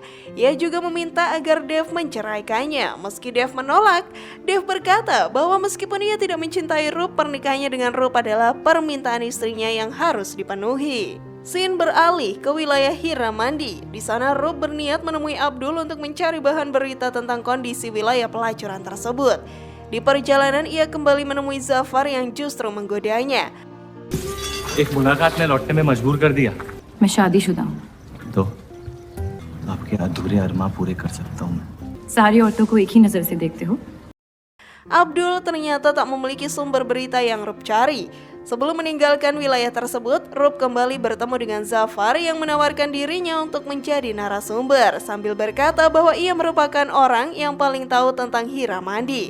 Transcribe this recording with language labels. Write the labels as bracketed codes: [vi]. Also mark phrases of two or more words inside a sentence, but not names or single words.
[id] Ia juga meminta agar Dev menceraikannya. Meski Dev menolak, Dev berkata bahwa meskipun ia tidak mencintai Rup, pernikahannya dengan Rup adalah permintaan istrinya yang harus dipenuhi. Scene beralih ke wilayah Hiramandi. Di sana Rup berniat menemui Abdul untuk mencari bahan berita tentang kondisi wilayah pelacuran tersebut. Di perjalanan ia kembali menemui Zafar yang justru menggodanya. [hi] एक मुलाकात ने लौटने में मजबूर कर दिया मैं शादीशुदा हूँ। तो आपके अधूरे अरमां पूरे कर सकता हूँ मैं। सारी औरतों को एक ही नजर से देखते हो। [id] Abdul ternyata tak memiliki sumber berita yang Rup cari. Sebelum meninggalkan wilayah tersebut, Rup kembali bertemu dengan Zafar yang menawarkan dirinya untuk menjadi narasumber sambil berkata bahwa ia merupakan orang yang paling tahu tentang Hiramandi.